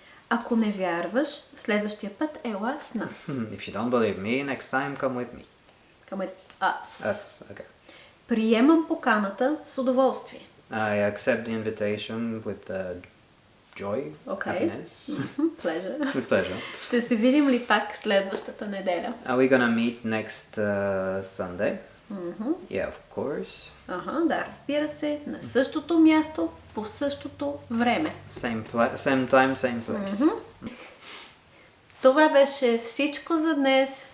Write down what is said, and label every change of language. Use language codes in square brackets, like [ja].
[bg] Ако не вярваш, следващия път ела с нас. [en] If you don't believe me, next time come with me. Come with us. Us, okay. [bg] Приемам поканата с удоволствие. [en] I accept the invitation with joy, Okay. happiness, Pleasure. with pleasure. [bg] Ще се видим ли пак следващата неделя? [en] Are we gonna meet next Sunday? Yeah, of course. [bg] Да, разбира се, на същото място, по същото време. [en] Same time, same place. [bg] Това беше всичко за днес.